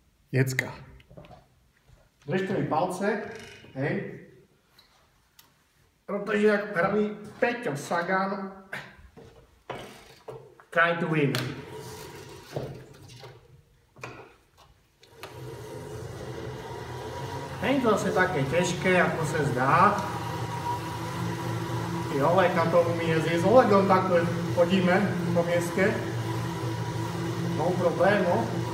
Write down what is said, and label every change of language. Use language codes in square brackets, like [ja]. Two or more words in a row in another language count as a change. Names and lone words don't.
[cs] Děcka. Držte mi palce, hej. Protože jak praví Peťo Sagan, [en] try to win. [cs] Není to zase také těžké, jako se zdá. I Oleka to umí jezdit. S Olegom takhle chodíme po městě. No problému.